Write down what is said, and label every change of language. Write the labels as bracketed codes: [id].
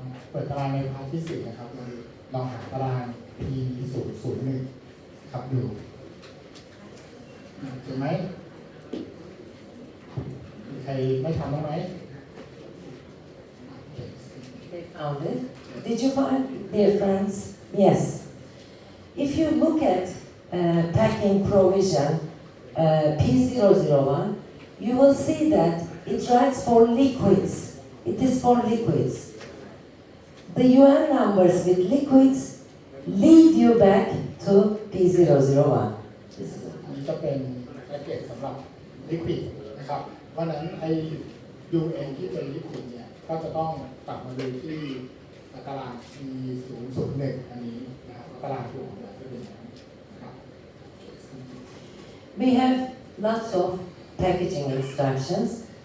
[th] เปิดตารางในพาร์ทที่ 4 นะครับเราลองหาตาราง P001 ครับดูเห็นไหมมีใครไม่ทำบ้างไหม [en] They found it. Did you find, dear friends? Yes. If you look at packing provision P001, you will see that it writes for liquids. It is for liquids. The UN numbers with liquids lead you back to P001. [th] อันนี้จะเป็นแพ็กเกจสำหรับลิควิดนะครับเพราะฉะนั้นไอ้ UN ที่เป็นลิควิดเนี่ยก็จะต้องกลับมาดูที่ตาราง P001 อันนี้นะครับตารางตัวของมันจะเป็นอย่างนั้นนะครับ [en] We have lots of packaging instructions.